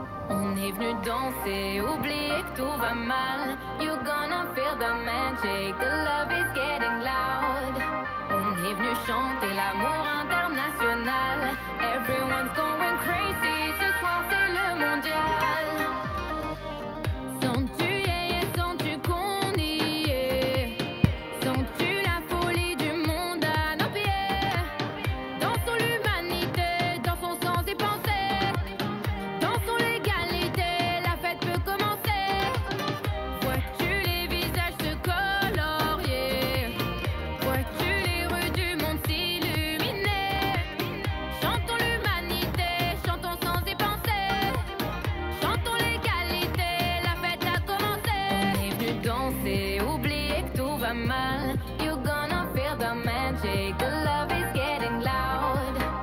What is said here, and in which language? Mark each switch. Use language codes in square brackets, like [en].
[fr] On est venu danser, oublier que tout va mal. [en] You're gonna feel the magic, the love is getting loud. [fr] On est venu chanter l'amour international. [en] Everyone's going crazy, [fr] ce soir c'est le mondial. Sens-tu, sens-tu qu'on y est? Sens-tu la folie du monde à nos pieds? Dansons l'humanité, dansons sans y penser. Dansons l'égalité, la fête peut commencer. Vois-tu les visages se colorier? Vois-tu les rues du monde s'illuminer? Chantons l'humanité, chantons sans y penser. Chantons l'égalité, la fête a commencé. On est venu danser, oublier que tout va mal. [en] You're gonna feel the magic, the love is getting loud. [fr] On est venu chanter l'amour international. [en] Everyone's going crazy, [fr] ce soir c'est le mondial. Sens-tu, sens-tu qu'on y est? Sens-tu la folie du monde à nos pieds? Dansons l'humanité, dansons sans y penser. Dansons l'égalité, la fête a commencé. On est venu danser, oublier que tout va mal. [en] You're gonna feel the magic, the love is getting loud.